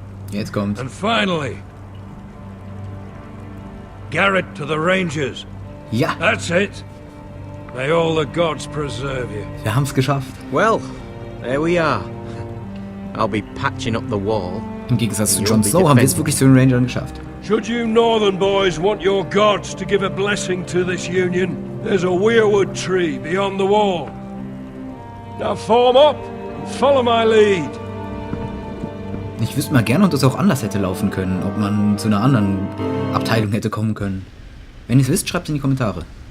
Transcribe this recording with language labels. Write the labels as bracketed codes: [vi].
[de] Jetzt kommt. [en] And finally, Garrett to the rangers. [de] Ja, [en] That's it. May all the gods preserve you. [de] wir haben's geschafft. [en] Well, there we are. I'll be patching up the wall. [de] Im Gegensatz zu Jon Snow haben wir es wirklich zu den Rangern geschafft. [en] Should you northern boys want your gods to give a blessing to this union, there's a weirwood tree beyond the wall. Now form up and follow my lead. [de] Ich wüsste mal gerne, ob das auch anders hätte laufen können, ob man zu einer anderen Abteilung hätte kommen können. Wenn ihr es wisst, schreibt es in die Kommentare.